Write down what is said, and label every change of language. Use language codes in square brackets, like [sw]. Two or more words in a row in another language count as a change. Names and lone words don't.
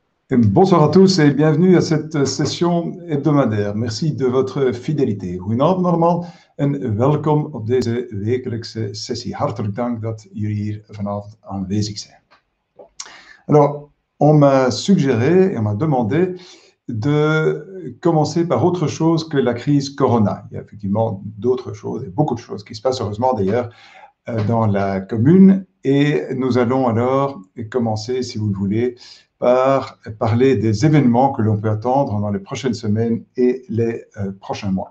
[fr] Bonsoir à tous et bienvenue à cette session hebdomadaire. Merci de votre fidélité. [nl] Goedenavond allemaal en welkom op deze wekelijkse sessie. Hartelijk dank dat jullie hier vanavond aanwezig zijn. [fr] Alors, on m'a suggéré et on m'a demandé de commencer par autre chose que la crise Corona. Il y a effectivement d'autres choses, et beaucoup de choses qui se passent heureusement d'ailleurs dans la commune. Et nous allons alors commencer, si vous le voulez, par parler des événements que l'on peut attendre dans les prochaines semaines et les prochains mois.